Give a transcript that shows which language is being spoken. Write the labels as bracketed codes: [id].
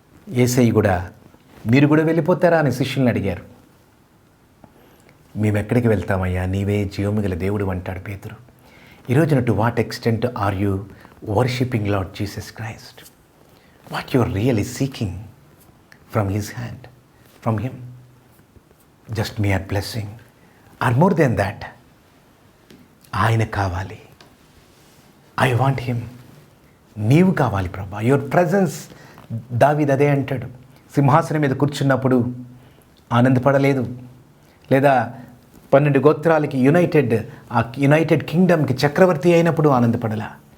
[te] యేసయ్య కూడా, మీరు కూడా వెళ్ళిపోతారా అని శిష్యుల్ని అడిగారు. మేము ఎక్కడికి వెళ్తామయ్యా, నీవే జీవము గల దేవుడు అంటాడు పేతురు. [en] ఈరోజున to what extent are you worshipping Lord Jesus Christ? What you are really seeking from his hand, from him? Just mere blessing or more than that? [te] ఆయన కావాలి. [en] I want him. [te] నీవు కావాలి ప్రభా, [en] Your presence. [te] దావీదు అదే అంటాడు, సింహాసనం మీద కూర్చున్నప్పుడు ఆనందపడలేదు, లేదా 12 గోత్రాలకి యునైటెడ్ కింగ్డమ్కి చక్రవర్తి అయినప్పుడు ఆనందపడలా.